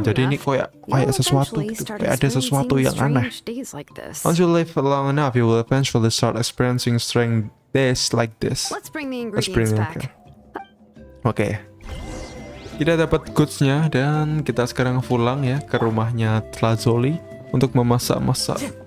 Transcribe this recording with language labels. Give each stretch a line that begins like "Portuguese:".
Indonesian: Jadi ini kayak sesuatu gitu, kayak ada sesuatu yang aneh.
English: Once you live long enough, you will eventually start experiencing strange days like this. Let's bring the Let's bring ingredients back.
Indonesian: Oke. Kita dapat goods-nya dan kita sekarang pulang ya ke rumahnya Tlazoli untuk memasak-masak.